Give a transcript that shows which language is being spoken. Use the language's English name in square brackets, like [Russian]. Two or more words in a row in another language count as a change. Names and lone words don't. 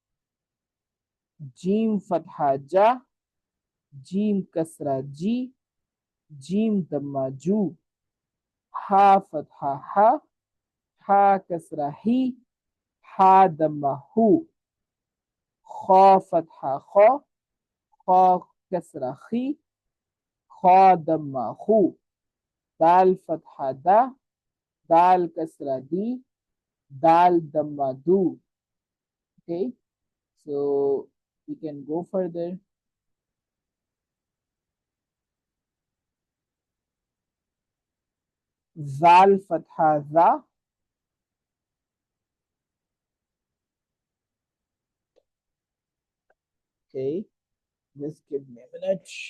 [Arabic] جيم فتحة جَ، جيم كسرة جِ، جيم ضمة جُ. حاء فتحة حَ، حاء كسرة حِ، حاء ضمة حُ. خاء فتحة خَ، خاء كسرة خِ، خاء ضمة هُ. دال فتحة دَ، دال كسرة دِ، دال ضمة دُ. [English] Okay, so we can go further. [Arabic] ذال فتحة ذَ. [English] Okay, just give me a minute.